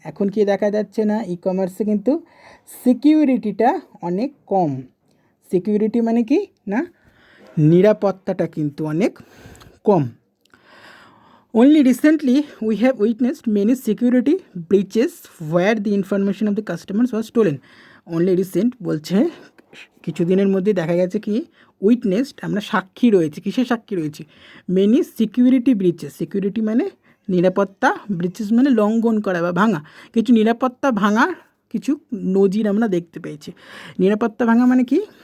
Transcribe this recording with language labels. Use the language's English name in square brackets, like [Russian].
[Bangla] এখন কি দেখা যাচ্ছে না, ই কমার্সে কিন্তু সিকিউরিটিটা অনেক কম। সিকিউরিটি মানে কি না, নিরাপত্তাটা কিন্তু অনেক কম। [English] Only recently we have witnessed many security breaches where the information of the customers was stolen. Only recent [Bangla] বলছে কিছুদিনের মধ্যে দেখা গেছে কি উইটনেসড, আমরা সাক্ষী রয়েছি। কিসের সাক্ষী রয়েছি? [English] Many security breaches. [Bangla] সিকিউরিটি মানে নিরাপত্তা, ব্রিচেস মানে লঙ্ঘন করা বা ভাঙা। কিছু নিরাপত্তা ভাঙার কিছু নজির আমরা দেখতে পেয়েছি। নিরাপত্তা ভাঙা মানে কি?